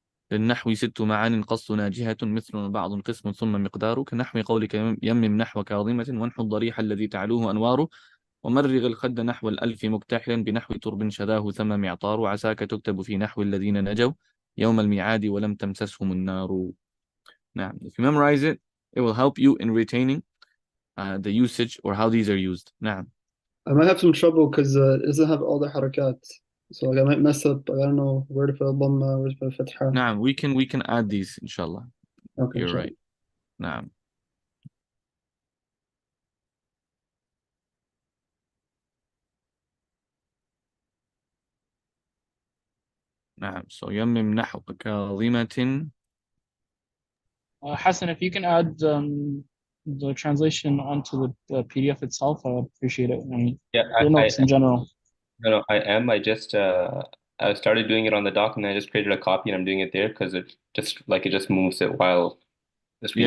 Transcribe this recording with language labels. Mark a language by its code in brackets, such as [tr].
[ar] للنحو 6 معان قصدنا جهة مثل بعض قسم ثم مقدار كنحو قولك يمم نحو كاظمة وانحو الضريح الذي تعلوه أنواره ومرغ الخد نحو الألف مكتحلا بنحو ترب شداه ثم معطار عساك تكتب في نحو الذين نجوا يوم الميعاد ولم تمسسهم النار. [en] Now, if you memorize it, it will help you in retaining the usage or how these are used. [ar] نعم. [en] I might have some trouble because it doesn't have all the harakat. So like I might mess up. I don't know where to put a dhamma, where to put a fatha. نعم, we can add these, inshallah. Okay, You're sure. right. نعم. [ar] نعم. So يمم نحو كاظمة. [en] Hassan, if you can add the translation onto the PDF itself, I would appreciate it. And Yeah, the notes in general. no, I am. I just I started doing it on the doc, and I just created a copy, and I'm doing it there because it just moves it while the screen's